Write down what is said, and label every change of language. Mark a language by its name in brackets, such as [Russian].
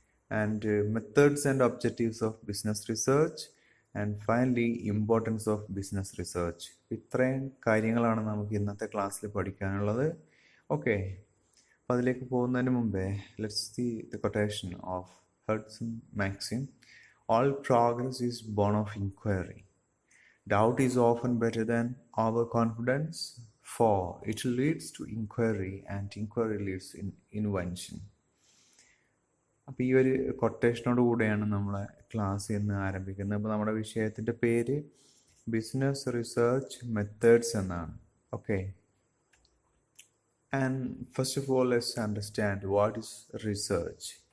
[English] And methods and objectives of business research. And finally, importance of business research. [Malayalam] ഇത്രയും കാര്യങ്ങളാണ് നമുക്ക് ഇന്നത്തെ ക്ലാസ്സിൽ പഠിക്കാനുള്ളത്. ഓക്കെ, അപ്പോൾ അതിലേക്ക് പോകുന്നതിന് മുമ്പേ [English] Let's see the quotation of Hudson Maxim. All progress is born of inquiry. Doubt is often better than overconfidence, for it leads to inquiry, and inquiry leads in invention. [Malayalam] അപ്പോൾ ഈ ഒരു കൊട്ടേഷനോട് കൂടെയാണ് നമ്മളെ ക്ലാസ് ഇന്ന് ആരംഭിക്കുന്നത്. അപ്പോൾ നമ്മുടെ വിഷയത്തിൻ്റെ പേര് ബിസിനസ് റിസർച്ച് മെത്തേഡ്സ് എന്നാണ്. [English] Okay, and first of all let's understand what is research.